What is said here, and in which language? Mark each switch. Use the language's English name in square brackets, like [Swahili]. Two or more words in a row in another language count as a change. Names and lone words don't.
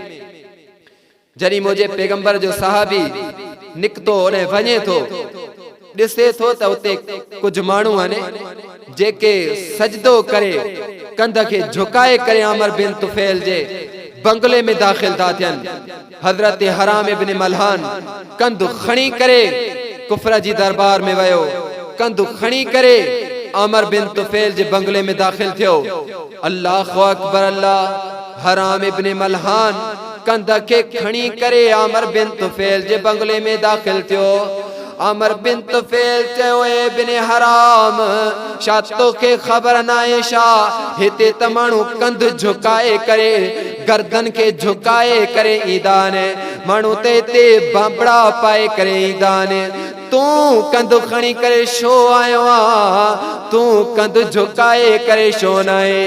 [Sindhi] जॾहिं मुझे पैगंबर जो सहाबी निकतो ने वञे थो, ॾिसे थो त उते कुछ माण्हू आहिनि जेके सजदो करे कंध खे झुकाए करे आमर बिन तुफैल जे बंगले में दाखिल था थियनि। हजरत हराम इब्न मलहान कंध खणी करे कुफर जी दरबार में वयो, कंध खणी करे आमर बिन तुफैल जे बंगले में दाखिल थियो। [Arabic] الله أكبر الله. [Sindhi] हराम इब्न मलहान कंध के खणी करे आमर बिन तुफैल जे बंगले में दाखिल थियो। आमर बिन तुफैल चयो, ए बिन हराम, छा तोखे ख़बर नाहे छा हिते त माण्हू कंध झुकाए करे गर्दन के झुकाए करे ईंदा आहिनि, माण्हू त हिते बांबड़ा पाए करे ईंदा आहिनि, तूं कंध खणी करे छो आयो आ, तूं कंध झुकाए करे छो न आहे?